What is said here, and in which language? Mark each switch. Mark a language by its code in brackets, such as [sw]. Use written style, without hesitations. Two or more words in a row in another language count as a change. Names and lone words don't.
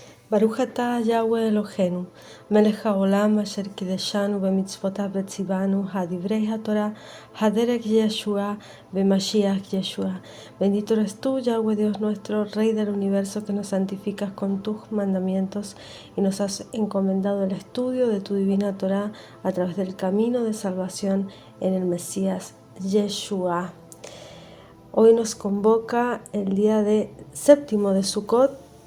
[he] ברוך אתה יהוה אלוהינו מלך העולם אשר קדשנו במצוותיו וציוונו הדברי התורה הדרך ישוע במשיח ישוע. [es] Bendito eres tú, Yahweh Dios nuestro, Rey del universo, que nos santificas con tus mandamientos y nos has encomendado el estudio de tu divina Torah a través del camino de salvación en el Mesías Yeshua. Hoy nos convoca el día séptimo de Sukkot.